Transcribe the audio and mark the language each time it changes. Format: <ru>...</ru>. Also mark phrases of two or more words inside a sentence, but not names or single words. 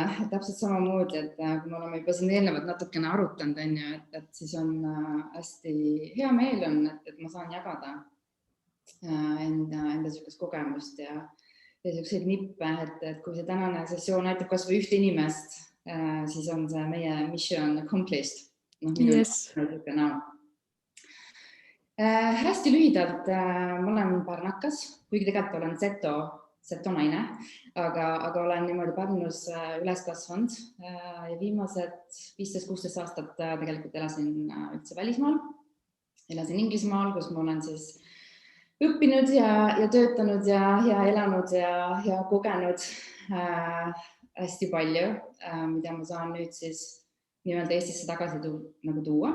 <et>Täpselt samamoodi, et kui me oleme juba siin eelnevalt natukene arutanud, et siis on hästi hea meel on, et ma saan jagada enda sellist kogemust ja selliseid nippe, et kui see tänane sessioon aitab kas või ühte inimest, siis on see meie</et> <en>mission accomplished.</en> <et>Yes. Hästi lühidalt, ma olen pärnakas, kuigi tegelikult olen seto naine, aga olen niimoodi Pärnus üles kasvanud ja viimased 15-16 aastat tegelikult elasin üldse välismaal. Elasin Inglismaal, kus ma olen siis õppinud ja töötanud ja elanud ja kogenud hästi palju, mida ma saan nüüd siis nii-öelda Eestisse tagasi tuua.</et>